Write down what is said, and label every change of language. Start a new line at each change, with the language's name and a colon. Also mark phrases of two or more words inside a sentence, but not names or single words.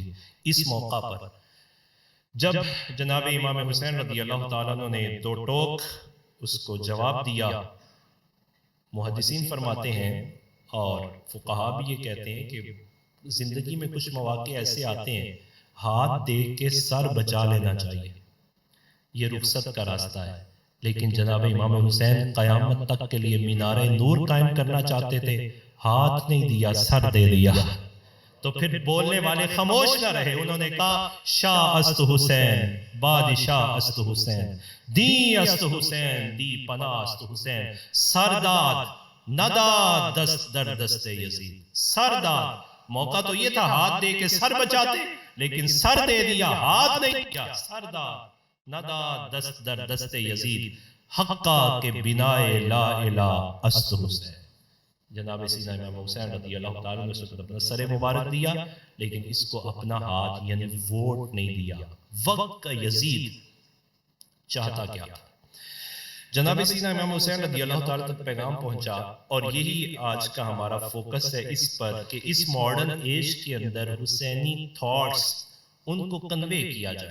Urdu: اس موقع پر جب جناب امام حسین رضی اللہ تعالیٰ عنہ نے 2 ٹوک اس کو جواب دیا، محدثین فرماتے ہیں اور فقہا بھی یہ کہتے ہیں کہ زندگی میں کچھ مواقع ایسے آتے ہیں ہاتھ دے کے سر بچا لینا چاہیے، یہ رخصت کا راستہ ہے. لیکن جناب امام حسین قیامت تک کے لیے مینار نور قائم کرنا چاہتے تھے، ہاتھ نہیں دیا، سر دے دیا. تو پھر بولنے والے خاموش نہ رہے، انہوں نے کہا
Persian: شاہ است حسین، بادشاہ است حسین، دی است حسین، دی پناہ است حسین، سرداد نداد دست در دست یزید.
Urdu: سرداد، موقع تو یہ تھا ہاتھ دے کے سر بچاتے، لیکن سر دے دیا، ہاتھ نہیں دیا.
Persian: سرداد نداد دست در دست یزید، حقا کے بنائے
Arabic: لا الہ
Persian: است حسین.
Urdu: جناب سیدنا امام حسین رضی اللہ تعالیٰ نے اپنا سر مبارک دیا، لیکن اس کو اپنا ہاتھ یعنی ووٹ نہیں دیا. وقت کا یزید چاہتا کیا تھا؟ جناب سیدنا امام حسین رضی اللہ تعالیٰ تک پیغام پہنچا، اور یہی آج کا ہمارا فوکس ہے اس پر کہ اس
English: modern age
Urdu: کے اندر حسینی تھاٹس ان کو کنوے کیا جائے.